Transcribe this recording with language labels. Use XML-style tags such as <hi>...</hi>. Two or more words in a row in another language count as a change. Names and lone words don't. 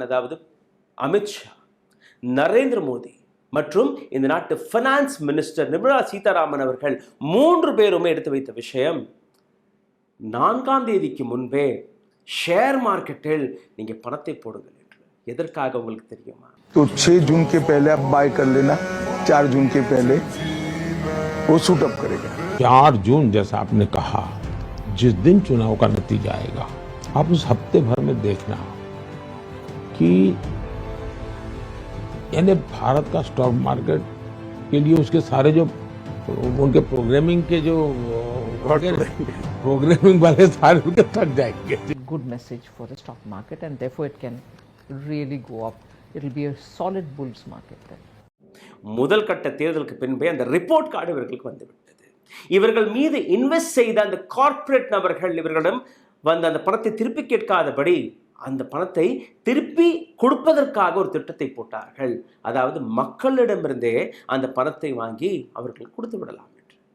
<ta>அதாவது அமித்ஷா, நரேந்திர மோடி மற்றும் இந்த நாட்டு</ta> <en>finance minister</en> <ta>நிர்மலா சீதாராமன் அவர்கள் 3 பேருமே எடுத்து வைத்த விஷயம், 4ஆம் தேதிக்கு முன்பே</ta> <en>share market</en> <ta>நீங்க பணத்தை போடுங்கள் என்று. எதற்காக உங்களுக்கு தெரியுமா?</ta> <hi>तो 6 जून के पहले आप बाय कर लेना, 4 जून के पहले वो</hi> <en>shoot up</en> <hi>करेगा। 4 जून जैसा आपने कहा, जिस दिन चुनाव का नतीजा आएगा, आप उस हफ्ते भर में देखना कि यानी भारत का</hi> <en>stock market</en> <hi>के लिए उसके सारे जो उनके प्रोग्रामिंग के जो प्रोग्रामिंग वाले सारे उनके थक जाएंगे.</hi> <en>Good message for the stock market, and therefore it can really go up. It will be a solid bulls market then.</en> <ta>முதல் கட்ட தேர்தலுக்கு பின்பே அந்த</ta> <en>report card</en> <ta>இவர்களுக்கு வந்துவிட்டது. இவர்கள் மீது இன்வெஸ்ட் செய்த அந்த கார்ப்பரேட் நபர்கள் இவர்களிடம் வந்து அந்த பணத்தை திருப்பி கேட்காதபடி அந்த பணத்தை திருப்பி கொடுப்பதற்காக ஒரு திட்டத்தை போட்டார்கள். அதாவது மக்களிடமிருந்தே அந்த பணத்தை வாங்கி அவர்கள் கொடுத்து விடலாம் என்று.</ta>